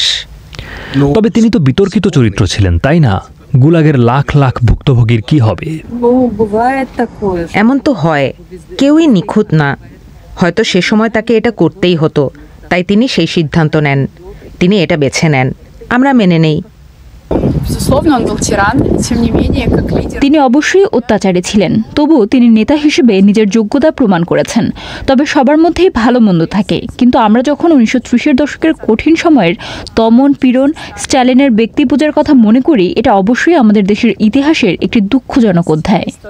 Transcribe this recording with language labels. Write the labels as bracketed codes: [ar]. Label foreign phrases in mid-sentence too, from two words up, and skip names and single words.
[bn] তবে তিনি তো বিতর্কিত চরিত্র ছিলেন, তাই না? গুলাগের লাখ লাখ ভুক্তভোগীর কি হবে? এমন তো হয়, কেউই নিখুঁত না। হয়তো সে সময় তাকে এটা করতেই হতো, তাই তিনি সেই সিদ্ধান্ত নেন, তিনি এটা বেছে নেন, আমরা মেনে নেই। [ru] Безусловно, он был тиран, тем не менее, как лидер... [bn] তিনি অবশ্যই অত্যাচারী ছিলেন, তবুও তিনি নেতা হিসেবে নিজের যোগ্যতা প্রমাণ করেছেন। তবে সবার মধ্যেই ভালো মন্দ থাকে, কিন্তু আমরা যখন 1930-এর দশকের কঠিন সময়ের দমন পীড়ন, স্ট্যালিনের ব্যক্তি পূজার কথা মনে করি, এটা অবশ্যই আমাদের দেশের ইতিহাসের একটি দুঃখজনক অধ্যায়।